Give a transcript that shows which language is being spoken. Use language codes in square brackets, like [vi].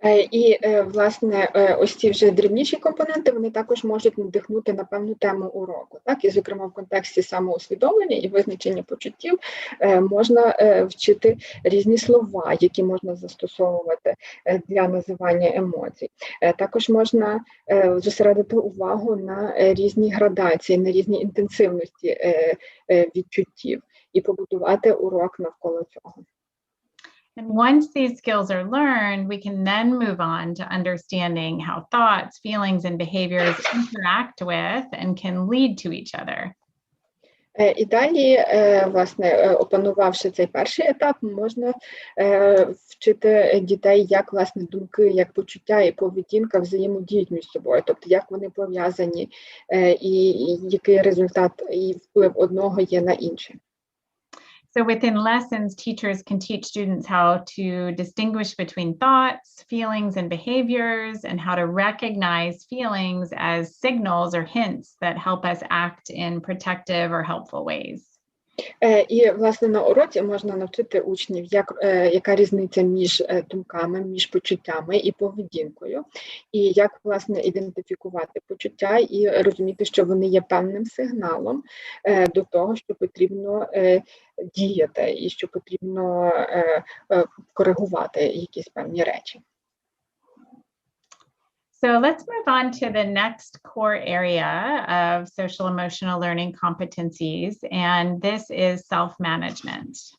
[uk] І, власне, ось ці вже дрібніші компоненти, вони також можуть надихнути на певну тему уроку. Так? І, зокрема, в контексті самоусвідомлення і визначення почуттів можна вчити різні слова, які можна застосовувати для називання емоцій. Також можна зосередити увагу на різні градації, на різні інтенсивності відчуттів і побудувати урок навколо цього. [en] And once these skills are learned, we can then move on to understanding how thoughts, feelings, and behaviors interact with and can lead to each other. [uk] І далі, власне, опанувавши цей перший етап, можна вчити дітей, як, власне, думки, як почуття і поведінка взаємодіють між собою, тобто як вони пов'язані і який результат і вплив одного є на інше. [en] So within lessons, teachers can teach students how to distinguish between thoughts, feelings, and behaviors, and how to recognize feelings as signals or hints that help us act in protective or helpful ways. [uk] І, власне, на уроці можна навчити учнів, яка різниця між думками, між почуттями і поведінкою, і як, власне, ідентифікувати почуття і розуміти, що вони є певним сигналом до того, що потрібно діяти і що потрібно коригувати якісь певні речі. [en] So let's move on to the next core area of social emotional learning competencies, and this is self-management.